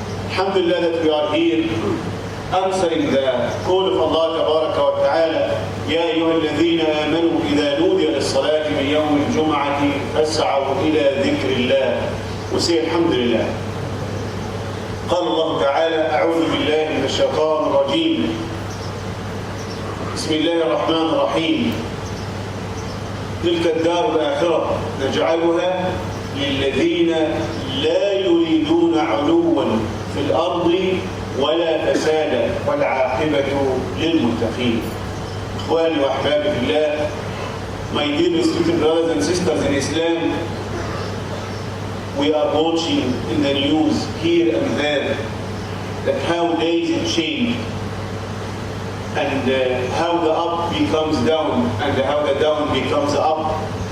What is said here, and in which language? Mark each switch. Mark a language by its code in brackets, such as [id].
[en] Alhamdulillah that we are here answering the call of Allah Tabaraka wa Ta'ala. [ar] يا أيها الذين آمنوا إذا نودي للصلاة من يوم الجمعة فاسعوا إلى ذكر الله. [en] We say Alhamdulillah. [ar] قال الله تعالى أعوذ بالله من الشيطان الرجيم. بسم الله الرحمن الرحيم. تلك الدار الآخرة نجعلها للذين لا يريدون علوا في الأرض ولا فسادا والعاقبة للمتقين. إخواني وأحبابي في الله, [en] my dear respected brothers and sisters in Islam, we are watching in the news here and there that how days change and how the up becomes down and how the down becomes up.